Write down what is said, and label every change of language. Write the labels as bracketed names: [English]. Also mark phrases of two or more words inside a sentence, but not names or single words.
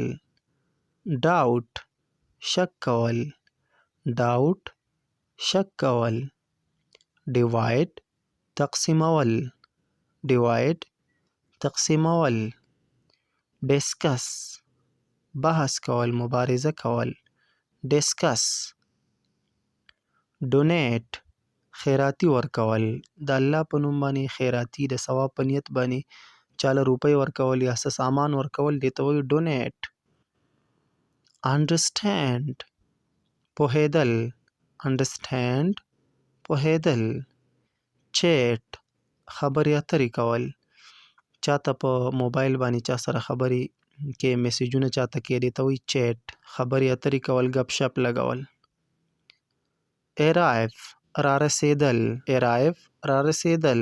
[Pashto] doubt شک کول، doubt شک کول. divide تقسیمول، divide تقسیمول. discuss بحث کول، مبارزه کول، discuss. donate خیراتی ورکول، د الله په نوم باندې خیراتی د ثواب په نیت باندې چاله روپۍ ورکول یا څه سامان ورکول دې ته وایي donate. understand پوهېدل، understand پوهېدل. chat خبرې اترې کول، چاته په موبایل باندې چا سره خبرې کې میسیجونه چاته کې دې ته وایي chat خبرې اترې کول، ګپ شپ لګول. arrive را رسېدل، arrive را رسېدل.